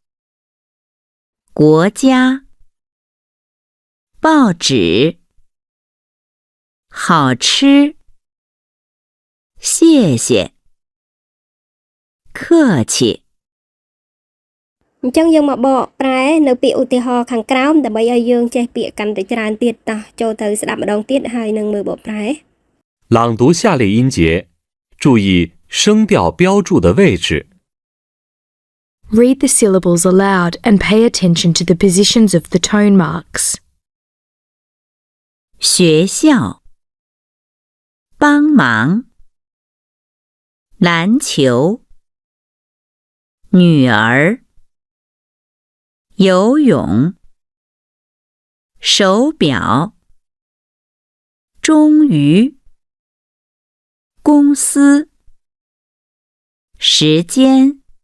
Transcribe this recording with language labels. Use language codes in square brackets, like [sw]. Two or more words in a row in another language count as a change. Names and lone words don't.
[zh] 国家，报纸，好吃，谢谢，客气。 [km] អញ្ចឹងយើងមកបកប្រែនៅពាក្យឧទាហរណ៍ខាងក្រោមដើម្បីឲ្យយើងចេះពាក្យកាន់តែច្រើនទៀតតោះចូលទៅស្ដាប់ម្ដងទៀតហើយនឹងមើលបកប្រែ [zh] 朗读下列音节，注意声调标注的位置。 [en] Read the syllables aloud and pay attention to the positions of the tone marks. [zh] 学校，帮忙，篮球，女儿，游泳，手表，终于，公司，时间，